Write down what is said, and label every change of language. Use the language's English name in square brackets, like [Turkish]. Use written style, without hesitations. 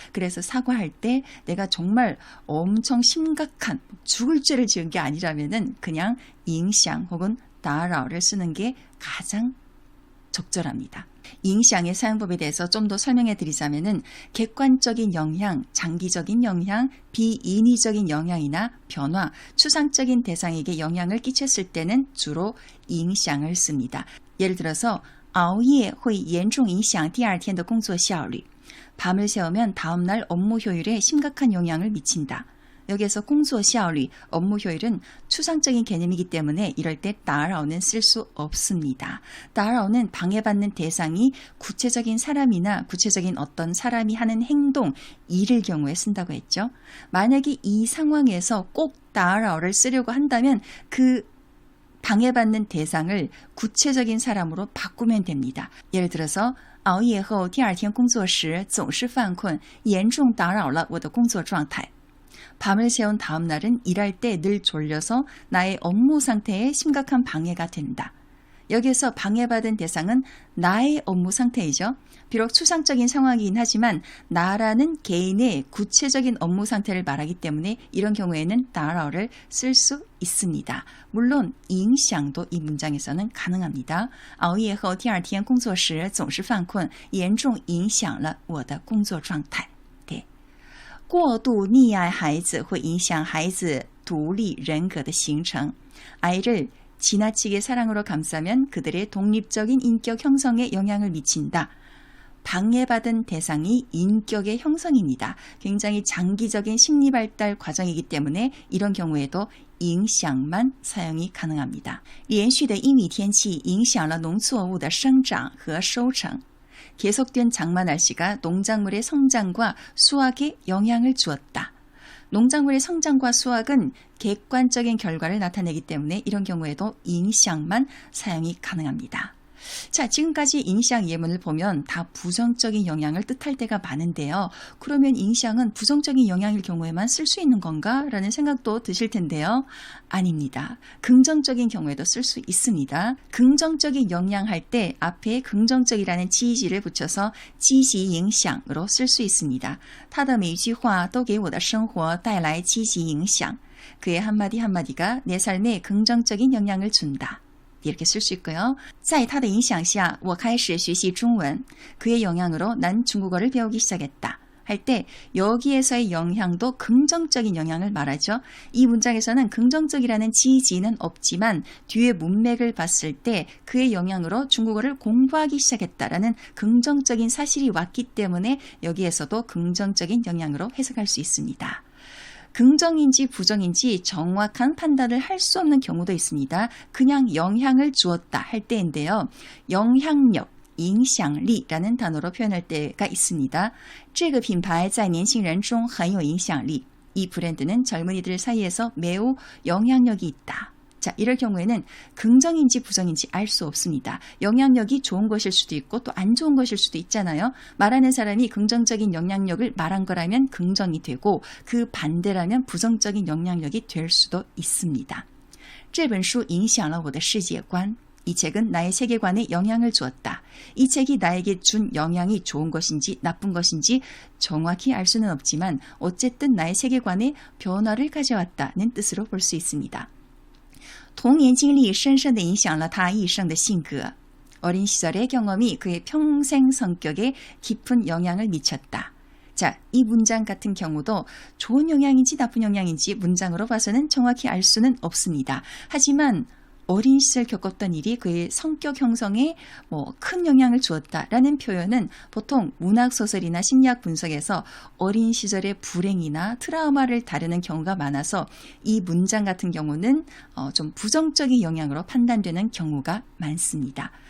[Korean] 그래서 사과할 때 내가 정말 엄청 심각한 죽을 죄를 지은 게 아니라면은 그냥 影响 혹은 打扰를 쓰는 게 가장 적절합니다. 影响의 사용법에 대해서 좀 더 설명해 드리자면은 객관적인 영향, 장기적인 영향, 비인위적인 영향이나 변화, 추상적인 대상에게 영향을 끼쳤을 때는 주로 影响을 씁니다. 예를 들어서 [Chinese] 熬夜会严重影响第二天的工作效率. [Korean] 밤을 새우면 다음날 업무 효율에 심각한 영향을 미친다. 여기에서 工作效率, 업무 효율은 추상적인 개념이기 때문에 이럴 때 打扰는 쓸 수 없습니다. 打扰는 방해받는 대상이 구체적인 사람이나 구체적인 어떤 사람이 하는 행동, 일을 경우에 쓴다고 했죠. 만약에 이 상황에서 꼭 打扰를 쓰려고 한다면 그 방해받는 대상을 구체적인 사람으로 바꾸면 됩니다. 예를 들어서 [Chinese] 熬夜后第二天工作时总是犯困严重打扰了我的工作状态 [Korean] 밤을 새운 다음 날은 일할 때 늘 졸려서 나의 업무 상태에 심각한 방해가 된다. 여기에서 방해받은 대상은 나의 업무 상태이죠. 비록 추상적인 상황이긴 하지만 나라는 개인의 구체적인 업무 상태를 말하기 때문에 이런 경우에는 打扰를 쓸 수 있습니다. 물론 影响도 이 문장에서는 가능합니다. [Chinese] 熬夜后第二天工作时总是犯困严重影响了我的工作状态过度溺爱孩子会影响孩子独立人格的形成. [Korean] 아이를 지나치게 사랑으로 감싸면 그들의 독립적인 인격 형성에 영향을 미친다. 방해받은 대상이 인격의 형성입니다. 굉장히 장기적인 심리 발달 과정이기 때문에 이런 경우에도 影响만 사용이 가능합니다. [Chinese] 连续的阴雨天气影响了农作物的生长和收成. [Korean] 계속된 장마 날씨가 농작물의 성장과 수확에 영향을 주었다. 농작물의 성장과 수확은 객관적인 결과를 나타내기 때문에 이런 경우에도 影响만 사용이 가능합니다. 자, 지금까지 影响 예문을 보면 다 부정적인 영향을 뜻할 때가 많은데요. 그러면 影响은 부정적인 영향일 경우에만 쓸 수 있는 건가? 라는 생각도 드실 텐데요. 아닙니다. 긍정적인 경우에도 쓸 수 있습니다. 긍정적인 영향 할 때 앞에 긍정적이라는 지지를 붙여서 积极影响으로 쓸 수 있습니다. [Chinese] 他的每句话都给我的生活带来积极影响. [Korean] 그의 한마디 한마디가 내 삶에 긍정적인 영향을 준다. 이렇게 쓸 수 있고요. [Chinese] 在他的影响下我开始学习中文. [Korean] 그의 영향으로 난 중국어를 배우기 시작했다. 할 때 여기에서의 영향도 긍정적인 영향을 말하죠. 이 문장에서는 긍정적이라는 지지는 없지만 뒤에 문맥을 봤을 때 그의 영향으로 중국어를 공부하기 시작했다라는 긍정적인 사실이 왔기 때문에 여기에서도 긍정적인 영향으로 해석할 수 있습니다. 긍정인지 부정인지 정확한 판단을 할 수 없는 경우도 있습니다. 그냥 영향을 주었다 할 때인데요. 영향력, 影响力라는 단어로 표현할 때가 있습니다. [Chinese] 这个品牌在年轻人中很有影响力. [Korean] 이 브랜드는 젊은이들 사이에서 매우 영향력이 있다. 자, 이럴 경우에는 긍정인지 부정인지 알 수 없습니다. 영향력이 좋은 것일 수도 있고 또 안 좋은 것일 수도 있잖아요. 말하는 사람이 긍정적인 영향력을 말한 거라면 긍정이 되고 그 반대라면 부정적인 영향력이 될 수도 있습니다. [Chinese] 这本书影响了我的世界观. [Korean] 이 책은 나의 세계관에 영향을 주었다. 이 책이 나에게 준 영향이 좋은 것인지 나쁜 것인지 정확히 알 수는 없지만 어쨌든 나의 세계관에 변화를 가져왔다는 뜻으로 볼 수 있습니다. [Chinese] 童年经历深深地影响了他一生的性格. [Korean] 어린 시절의 경험이 그의 평생 성격에 깊은 영향을 미쳤다. 자, 이 문장 같은 경우도 좋은 영향인지 나쁜 영향인지 문장으로 봐서는 정확히 알 수는 없습니다. 하지만 어린 시절 겪었던 일이 그의 성격 형성에 큰 영향을 주었다라는 표현은 보통 문학소설이나 심리학 분석에서 어린 시절의 불행이나 트라우마를 다루는 경우가 많아서 이 문장 같은 경우는 좀 부정적인 영향으로 판단되는 경우가 많습니다.